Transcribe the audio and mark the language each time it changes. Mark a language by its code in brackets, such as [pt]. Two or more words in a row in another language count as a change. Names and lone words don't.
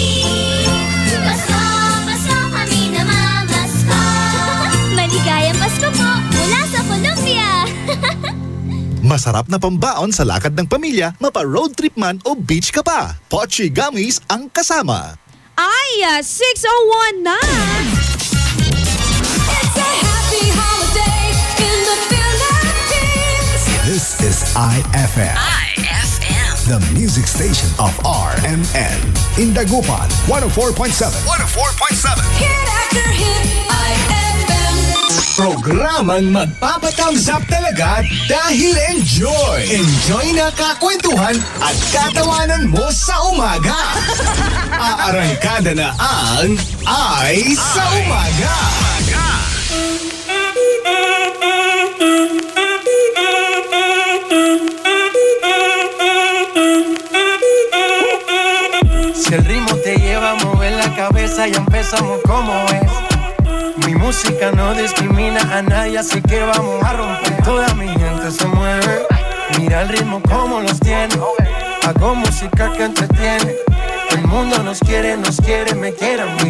[tl] Pasko kami namamasko. Maligayang Pasko po mula sa Colombia. Masarap na pambaon sa lakad ng pamilya, mapa- [en] road trip [tl] man o beach ka pa. Pochi Gummies ang kasama. Ay, 6:01 na! [en] It's a happy holiday in the Philippines. This is IFM. IFM. The music station of RMN. In Dagupan, 104.7. 104.7. Hit after hit, IFM. [tl] Programang magpapatangzap talaga dahil enjoy. Enjoy na kakwentuhan at katawanan mo sa umaga. Aarangkada na ang Ay sa Umaga. [es] Si el ritmo te lleva a mover la cabeza, ya empezamos como es. Mi música no discrimina a nadie, así que vamos a romper. Toda mi gente se mueve, mira el ritmo como los tiene. Hago música que entretiene. El mundo nos quiere, me quiere a mí.